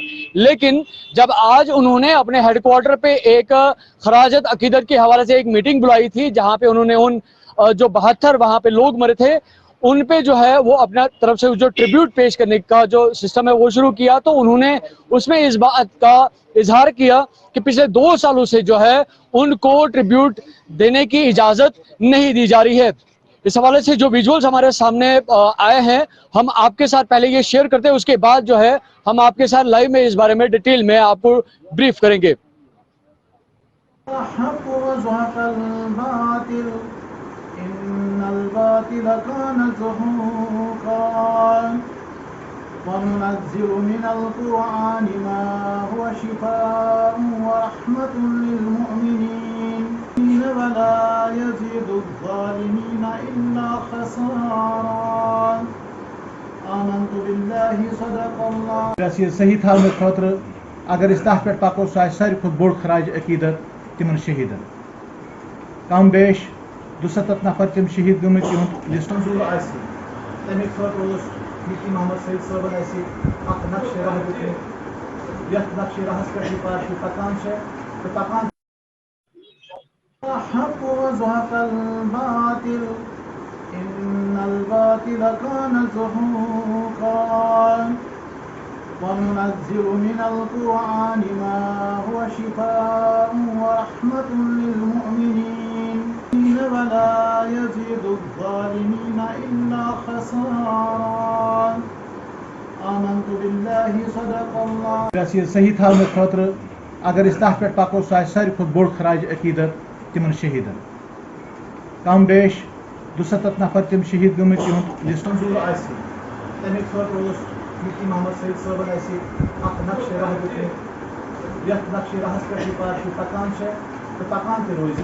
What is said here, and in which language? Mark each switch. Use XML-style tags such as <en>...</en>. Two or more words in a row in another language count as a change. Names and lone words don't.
<ur>لیکن جب آج انہوں نے اپنے ہیڈکوارٹر پہ ایک خراجت عقیدت کے حوالے سے ایک میٹنگ بلائی تھی جہاں پہ انہوں نے ان جو 72 وہاں پہ لوگ مرے تھے ان پہ جو ہے وہ اپنا طرف سے جو ٹریبیوٹ پیش کرنے کا جو سسٹم ہے وہ شروع کیا، تو انہوں نے اس میں اس بات کا اظہار کیا کہ پچھلے 2 سالوں سے جو ہے ان کو ٹریبیوٹ دینے کی اجازت نہیں دی جا رہی ہے. اس حوالے سے جو ویژولز ہمارے سامنے آئے ہیں ہم آپ کے ساتھ پہلے یہ شیئر کرتے ہیں، اس کے بعد جو ہے ہم آپ کے ساتھ لائیو میں اس بارے میں ڈیٹیل میں آپ کو بریف کریں گے.</ur> <ar>وننزل من القرآن ما هو شفاء ورحمة للمؤمنين ولا يزيد الظالمين إلا خسارا آمنت بالله صدق الله.</ar> <ks>صحیح تھاونہٕ خٲطرٕ اگر أسۍ تَتھ پٮ۪ٹھ پَکو سُہ آسہِ ساروی کھۄتہٕ بوٚڑ خراج عقیدت تِمن شہیٖدن. کم بیش 270 نفر تِم شہیٖد گٔمٕتۍ یِہُنٛد لِسٹ آسہِ تَمہِ خٲطرٕ اوس مفتی محمد سعید صٲبن اَسہِ اکھ نقشہِ راہ دیُتمُت یتھ نقشہِ راہس پٮ۪ٹھ یہِ پارٹی پکان چھِ تہٕ پکان</ks> <ar>الحق وزهق الباطل إن الباطل كان زهوقا وننزل من القرآن ما هو شفاء ورحمة للمؤمنين ولا يزيد الظالمين إلا خسارا آمنت بالله صدق الله.</ar> <ks>صحیح تھاونہٕ خٲطرٕ اگر أسۍ تَتھ پٮ۪ٹھ پَکو سُہ آسہِ ساروی کھۄتہٕ بوٚڑ خراج عقیدت تِمن شہیٖدن. کم بیش 270 نفر تِم شہیٖد گٔمٕتۍ یِہُنٛد لِسٹ آسہِ تَمہِ خٲطرٕ اوس مفتی محمد سعید صٲبن اَسہِ اکھ نقشہِ راہ دیُتمُت یتھ نقشہِ راہس پٮ۪ٹھ یہِ پارٹی پکان چھِ تہٕ پکان تہِ روزِ.</ks>